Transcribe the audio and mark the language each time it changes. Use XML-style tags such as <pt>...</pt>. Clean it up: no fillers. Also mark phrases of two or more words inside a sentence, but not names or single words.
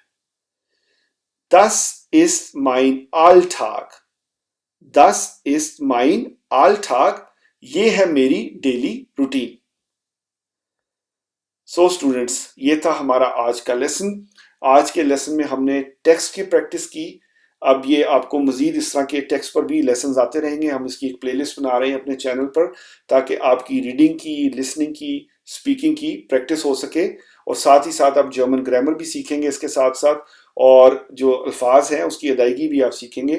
<de>Das ist mein Alltag. Das ist mein Alltag.</de> <hi>ये है मेरी</hi> <en>daily routine. so students,</en> <hi>ये था हमारा आज का लेसन। आज के लेसन में हमने टेक्स्ट की प्रैक्टिस की। अब ये आपको मजीद इस तरह के टेक्स्ट पर भी लेसन आते रहेंगे। हम इसकी एक प्लेलिस्ट बना रहे हैं अपने चैनल पर ताकि आपकी रीडिंग की, लिसनिंग की, स्पीकिंग की प्रैक्टिस हो सके और साथ ही साथ आप</hi> <en>German grammar</en> <hi>भी सीखेंगे इसके साथ साथ, और जो अल्फाज हैं उसकी अदायगी भी आप सीखेंगे।</hi>